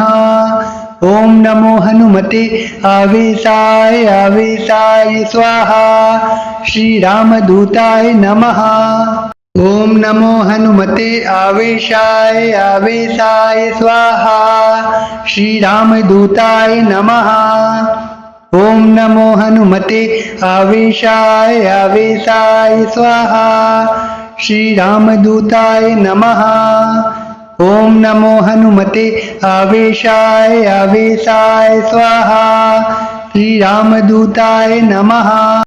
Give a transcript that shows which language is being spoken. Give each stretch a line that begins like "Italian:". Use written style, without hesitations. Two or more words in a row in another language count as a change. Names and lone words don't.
Sanskrit: ओम नमो हनुमते आवेशाय आवेशाय स्वाहा। श्री रामदूताय नमः। ओम नमो हनुमते आवेशाय आवेशाय स्वाहा। श्री रामदूताय नमः। ओम नमो हनुमते आवेशाय आवेशाय स्वाहा श्री रामदूताय नमः ओम नमो हनुमते आवेशाय आवेशाय स्वाहा श्री रामदूताय नमः